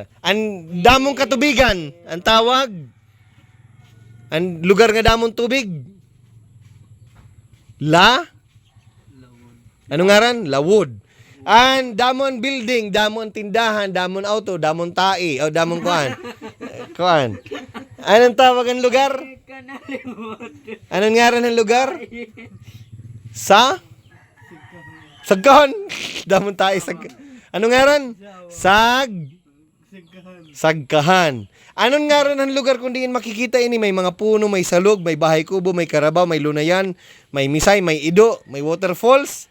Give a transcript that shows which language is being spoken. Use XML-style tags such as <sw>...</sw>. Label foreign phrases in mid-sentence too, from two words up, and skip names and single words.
<war>An damong katubigan, ang tawag. Ang lugar nga damong tubig. Ano ngaran? Lawod. An damon building, damon tindahan, damon auto, damon tae, o damon kuan. Kuan. Anong tawag ang lugar? Kanalimot. Anong ngaran ng lugar? Sagkahan. Damon tae Anong ngaran? Sagkahan. Anong ngaran ng lugar kung diin makikita ini? May mga puno, may salog, may bahay kubo, may karabaw, may lunayan, may misay, may ido, may waterfalls.</war>